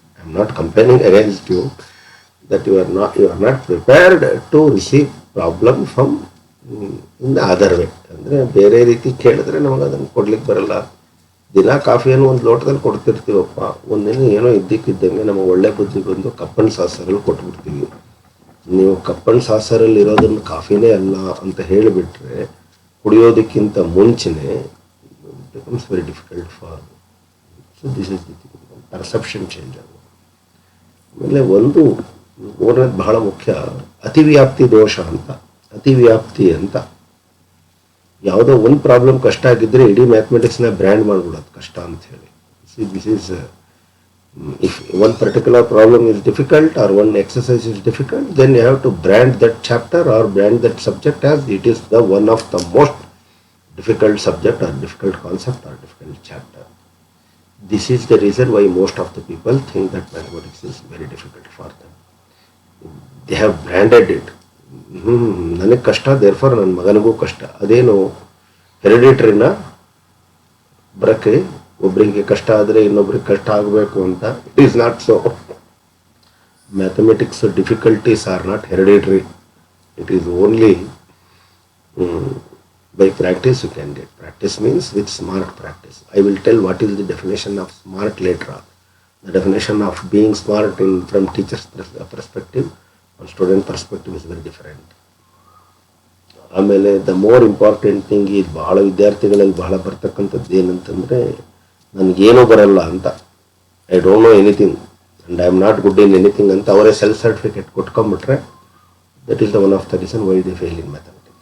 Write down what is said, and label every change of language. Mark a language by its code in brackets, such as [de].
[en] I am not complaining against you that you are not prepared to receive problem from in the other way. [kn] ಅಂದರೆ ಬೇರೆ ರೀತಿ ಕೇಳಿದ್ರೆ ನಮಗೆ ಅದನ್ನು ಕೊಡ್ಲಿಕ್ಕೆ ಬರಲ್ಲ. ದಿನ ಕಾಫಿಯನ್ನು ಒಂದು ಲೋಟದಲ್ಲಿ ಕೊಡ್ತಿರ್ತೀವಪ್ಪ, ಒಂದಿನ ಏನೋ ಇದ್ದಕ್ಕಿದ್ದಂಗೆ ನಮಗೆ ಒಳ್ಳೆ ಬುದ್ಧಿ ಬಂದು ಕಪ್ಪನ್ ಸಾಸರಲ್ಲಿ ಕೊಟ್ಬಿಡ್ತೀವಿ. ನೀವು ಕಪ್ಪನ್ ಸಾಸರಲ್ಲಿ ಇರೋದನ್ನು ಕಾಫಿನೇ ಅಲ್ಲ ಅಂತ ಹೇಳಿಬಿಟ್ರೆ, ಕುಡಿಯೋದಕ್ಕಿಂತ ಮುಂಚೆನೆ [en] Becomes very difficult for. So this is the perception change [kn] ಆಗುತ್ತೆ. ಆಮೇಲೆ ಒಂದು ಮೂರನೇದು ಬಹಳ ಮುಖ್ಯ, ಅತಿವ್ಯಾಪ್ತಿ ದೋಷ ಅಂತ. ಅತಿವ್ಯಾಪ್ತಿ ಅಂತ ಯಾವುದೋ ಒಂದು ಪ್ರಾಬ್ಲಮ್ ಕಷ್ಟ ಆಗಿದ್ದರೆ ಇಡೀ ಮ್ಯಾಥಮೆಟಿಕ್ಸ್ನ ಬ್ರ್ಯಾಂಡ್ ಮಾಡಿಬಿಡೋದು ಕಷ್ಟ ಅಂತ ಹೇಳಿ. [en] This is, if one particular problem is difficult or one exercise is difficult, then you have to brand that chapter or brand that subject as it is the one of the most difficult subject or difficult concept or difficult chapter. This is the reason why most of the people think that mathematics is very difficult for them. They have branded it. [kn] ನನಗೆ ಕಷ್ಟ, therefore ನನ್ನ ಮಗನಿಗೂ ಕಷ್ಟ. ಅದೇನು ಹೆರಿಡಿಟ್ರಿನ ಬರೋಕ್ಕೆ ಒಬ್ಬರಿಗೆ ಕಷ್ಟ ಆದರೆ ಇನ್ನೊಬ್ರಿಗೆ ಕಷ್ಟ ಆಗಬೇಕು ಅಂತ? [en] It is not so. Mathematics difficulties are not hereditary. It is only by practice you can get. Practice means with smart practice. I will tell what is the definition of smart later on. The definition of being smart from teacher's perspective or student perspective is very different. ಆಮೇಲೆ the more important thing [kn] ಇದು ಬಹಳ ವಿದ್ಯಾರ್ಥಿಗಳಲ್ಲಿ ಬಹಳ ಬರ್ತಕ್ಕಂಥದ್ದು ಏನಂತಂದರೆ, ನನಗೇನೂ ಬರಲ್ಲ ಅಂತ, [en] I don't know anything and I am not good in anything [kn] ಅಂತ ಅವರೇ [en] self certificate [kn] ಕೊಟ್ಕೊಂಡ್ಬಿಟ್ರೆ, [en] That is the one of the reason why they fail in mathematics.